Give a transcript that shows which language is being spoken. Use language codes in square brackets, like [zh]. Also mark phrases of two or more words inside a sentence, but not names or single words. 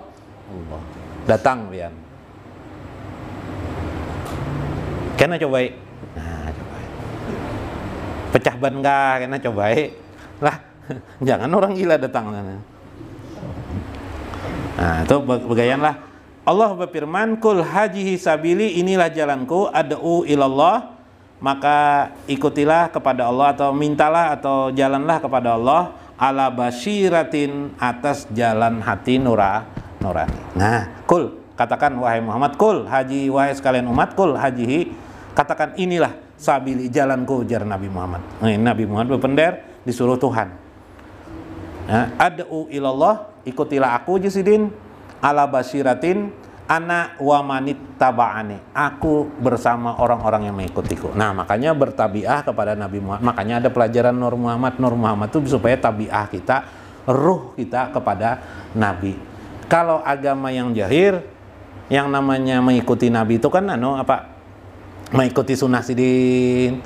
[bjn] Datang pian. Kena cobai. Nah, cobai. Pecah ban kah? Kena cobai. [id] Lah, jangan orang gila datang. [bjn] Nah, itu begayanlah. [id] Allah berfirman, [ar] "قل هذه سبيلي, [id] inilah jalanku, [ar] أدعو إلى الله." [id] Maka ikutilah kepada Allah, atau mintalah atau jalanlah kepada Allah, [ar] على بصيرة, [id] atas jalan hati nurani. Nah, kul, katakan wahai Muhammad, kul haji, wahai sekalian umat, [ar] قل هذه, [id] katakan inilah sabili, jalanku, ujar Nabi Muhammad. Nabi Muhammad berpender, disuruh Tuhan. Nah, [ar] أدعو إلى الله, [id] ikutilah aku jisidin, [ar] على بصيرة أنا ومن اتبعني, [id] aku bersama orang-orang yang mengikutiku. Nah, makanya bertabiah kepada Nabi Muhammad. Makanya ada pelajaran Nur Muhammad itu supaya tabiah kita, ruh kita kepada Nabi. Kalau agama yang jahir, yang namanya mengikuti Nabi itu kan mengikuti sunnah sidin.